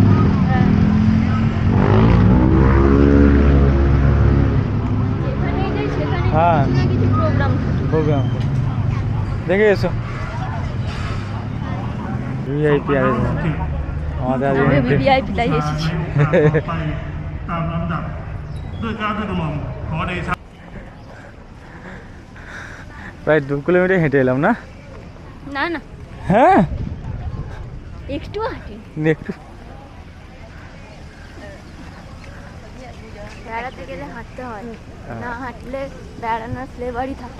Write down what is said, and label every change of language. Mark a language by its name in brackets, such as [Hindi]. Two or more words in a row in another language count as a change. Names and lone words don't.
[Bangla] হ্যাঁ। যেখানেই যাই সেখানে হ্যাঁ। কিছু না কিছু প্রোগ্রাম প্রোগ্রাম দেখে এসো ভিআইপি আর আমাদের আজ আমি event-এ- ভিভিআইপি লাই এসেছি [Thai] ตามลำดับด้วยเกล้าด้วยกระหม่อมขอเดชะ [Bangla] প্রায় 2 কিলোমিটার হেঁটে এলাম না না না হ্যাঁ একটু হাঁটি একটু বেড়াতে গেলে হাঁটতে হয় না হাঁটলে বেড়ানোর ফ্লেভারই থাকে